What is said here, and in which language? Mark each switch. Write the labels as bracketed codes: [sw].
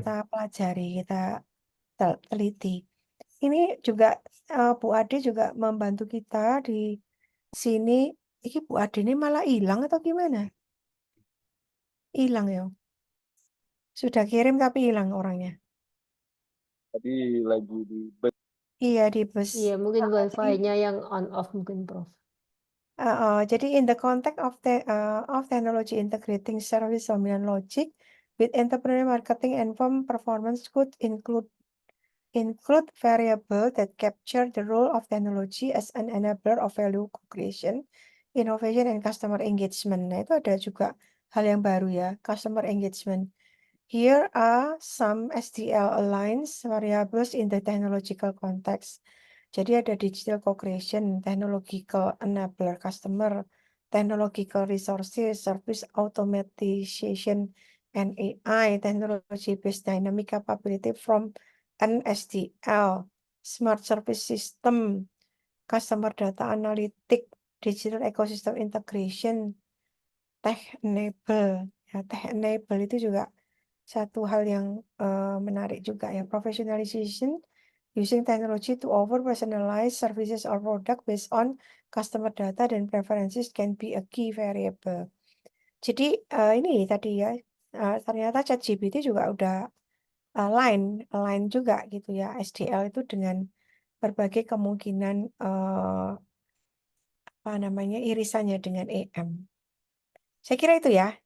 [id] kita pelajari, kita teliti. Ini juga Bu Ade juga membantu kita di sini. Ini Bu Ade ini malah hilang atau gimana? Hilang ya. Sudah kirim tapi hilang orangnya. Tadi lagi di Iya di bus. Iya, mungkin Jadi, wifi-nya yang on off mungkin, Prof. [en] jadi in the context of technology integrating service dominant logic with entrepreneurial marketing and firm performance could include variable that capture the role of technology as an enabler of value creation, innovation, and customer engagement. [id] Nah, itu ada juga hal yang baru ya, customer engagement. [en] Here are some SDL aligns variables in the technological context. [id] Jadi ada [en] digital co-creation, technological enabler customer, technological resources, service automation, and AI, technology-based dynamic capability from NSDL, smart service system, customer data analytic, digital ecosystem integration, tech enable. [id] Ya, tech enable itu juga satu hal yang menarik juga ya. [en] Professionalization using technology to offer personalized services or product based on customer data dan preferences can be a key variable. [id] Jadi ini tadi ya, ternyata ChatGPT juga udah align juga gitu ya SDL itu dengan berbagai kemungkinan apa namanya irisannya dengan EM. Saya kira itu ya.